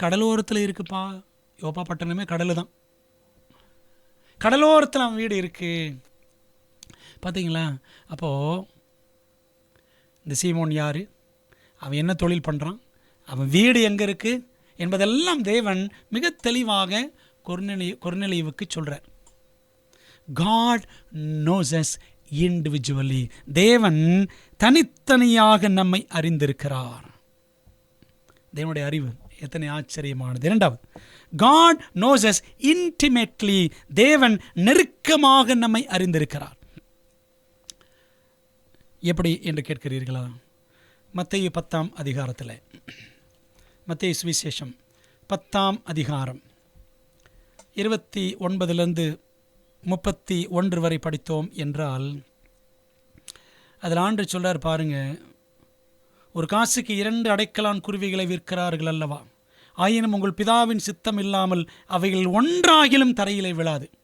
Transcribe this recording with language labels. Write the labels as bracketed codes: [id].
[ta] கடலோரத்தில் இருக்குப்பா. யோப்பா பட்டணமே கடல் தான். கடலோரத்தில் அவன் வீடு இருக்குது. பார்த்தீங்களா? அப்போது இந்த சீமோன் யார், அவன் என்ன தொழில் பண்ணுறான், அவன் வீடு எங்கே இருக்குது என்பதெல்லாம் தேவன் மிக தெளிவாக கொர்நேலியுவுக்கு சொல்கிறார். [en] God knows us individually. [ta] தேவன் தனித்தனியாக நம்மை அறிந்திருக்கிறார். தேவனுடைய அறிவு எத்தனை ஆச்சரியமானது. இரண்டாவது, [en] God knows us intimately. [ta] தேவன் நெருக்கமாக நம்மை அறிந்திருக்கிறார். எப்படி என்று கேட்கிறீர்களா? மத்தேயு 10ஆம் அதிகாரத்தில், மத்தேயு சுவிசேஷம் 10ஆம் அதிகாரம் 29 31 வரை படித்தோம் என்றால், அதில் ஆண்டு சொல்றார் பாருங்க, ஒரு காசுக்கு 2 அடைக்கலான் குருவிகளை விற்கிறார்கள் அல்லவா, ஆயினும் உங்கள் பிதாவின் சித்தம் இல்லாமல் அவைகள் ஒன்றாகிலும் தரையிலே விழாது.